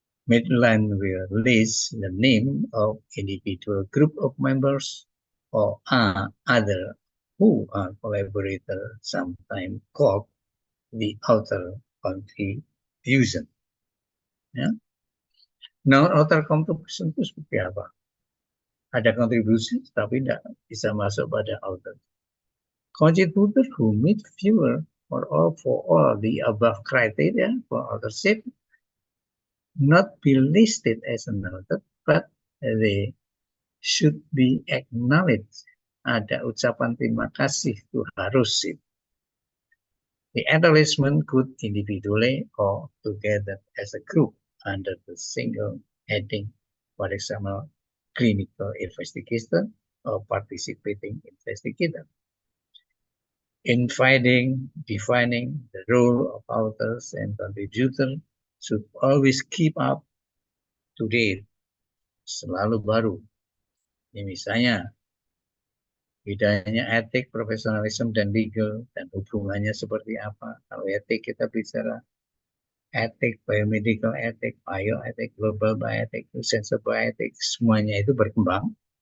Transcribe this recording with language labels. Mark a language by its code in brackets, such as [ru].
[en] Medline will list the name of individual group of members or other who are collaborators, sometimes called the author contribution. Ya. [id] Non-author contribution itu seperti apa? Ada kontribusi, tapi tidak bisa masuk pada author. [en] Contributor who meet fewer or all for all the above criteria for authorship not be listed as an author, but they should be acknowledged. [id] Ada ucapan terima kasih itu harus. [en] The acknowledgement could individually or together as a group under the single heading, for example, clinical investigator or participating investigator. In defining the role of authors and contributors should always keep up to date, [id] selalu baru. Ini misalnya, bedanya etik, profesionalisme, dan legal, dan hubungannya seperti apa. Kalau etik kita bicara etik, biomedical etik, bioetik, global bioetik, sensor bioetik, semuanya itu berkembang.